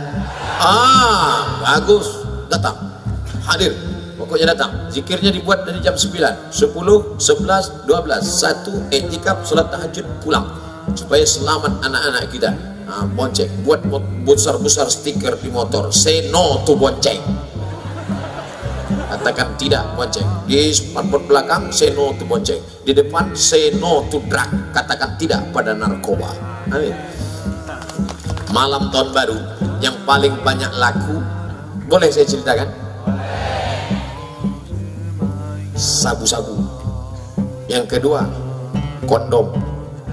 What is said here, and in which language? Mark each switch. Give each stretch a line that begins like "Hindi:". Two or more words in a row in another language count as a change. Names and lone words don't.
Indonesian: Bagus, datang, hadir. Pokoknya datang. Zikirnya dibuat dari jam 9, 10, 11, 12, 1 i'tikaf, salat tahajud, pulang. Supaya selamat anak-anak kita. Bonceng, buat besar-besar stiker di motor,
English: say no to
Indonesian: bonceng. Katakan tidak bonceng. Di spanduk belakang
English: say no to
Indonesian: bonceng. Di depan
English: say no to drug.
Indonesian: Katakan tidak pada narkoba. Amin. Malam tahun baru yang paling banyak laku, boleh saya ceritakan? Sabu-sabu. Yang kedua, kondom.